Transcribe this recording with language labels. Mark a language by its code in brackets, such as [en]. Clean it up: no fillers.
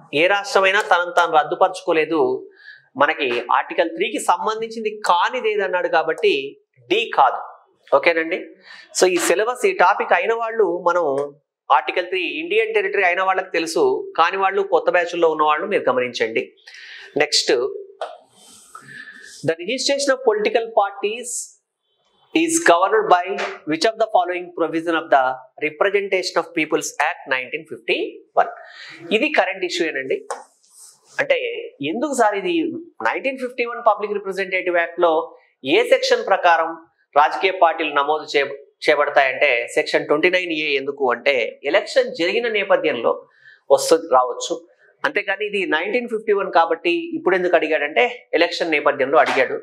[te] ఏ రాష్ట్రమైనా తనను తాను రద్దుపరచుకోలేదు. మనకి ఆర్టికల్ 3కి సంబంధించింది కానిది ఏదన్నాడు కాబట్టి డి కాదు. ఓకేనండి. సో ఈ సిలబస్ ఈ టాపిక్ అయిన వాళ్ళు మనం ఆర్టికల్ 3 ఇండియన్ టెరిటరీ అయిన వాళ్ళకి తెలుసు, కాని వాళ్ళు కొత్త బ్యాచ్లో ఉన్న వాళ్ళు మీరు గమనించండి. [en] Next, the registration of political parties is governed by which of the following provision of the Representation of Peoples Act 1951. [te] ఇది కరెంట్ ఇష్యూ ఏనండి. అంటే ఎందుకు సార్ ఇది 1951 పబ్లిక్ రిప్రజెంటేటివ్ యాక్ట్ లో ఏ సెక్షన్ ప్రకారం రాజకీయ పార్టీలు నమోదు చేయబడతాయంటే సెక్షన్ 29A. ఎందుకు అంటే ఎలక్షన్ జరిగిన నేపథ్యంలో రావచ్చు. అంతేకాని ఇది 1951 కాబట్టి ఇప్పుడు ఎందుకు అడిగాడంటే ఎలక్షన్ నేపథ్యంలో అడిగాడు.